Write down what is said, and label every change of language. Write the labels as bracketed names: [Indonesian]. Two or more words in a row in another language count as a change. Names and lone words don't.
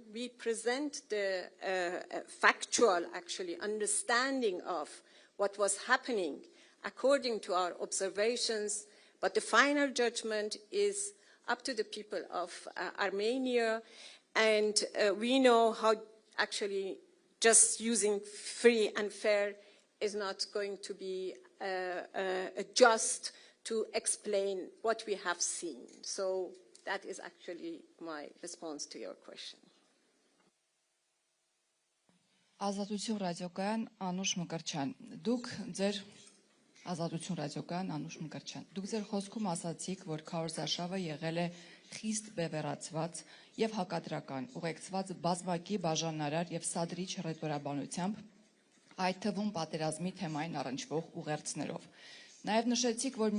[English] We present the factual, actually, understanding of what was happening according to our observations, but the final judgment is up to the people of Armenia, and we know how actually just using free and fair is not going to be just to explain what we have seen. So that is actually my response to your question. [Armenian] Ազատություն ռադիոկայան Անուշ Մկրտչյան, դուք ձեր Ազատություն ռադիոկայան Անուշ Մկրտչյան, դուք ձեր խոսքում ասացիք, որ քարոզարշավը եղել է խիստ բևեռացված եւ հակադրական, ուղեկցված բազմակի բաժանարար եւ սադրիչ ռետորաբանությամբ, այդ թվում պատերազմի թեմային առնչվող ուղերձներով։ Նաեւ նշեցիք, որ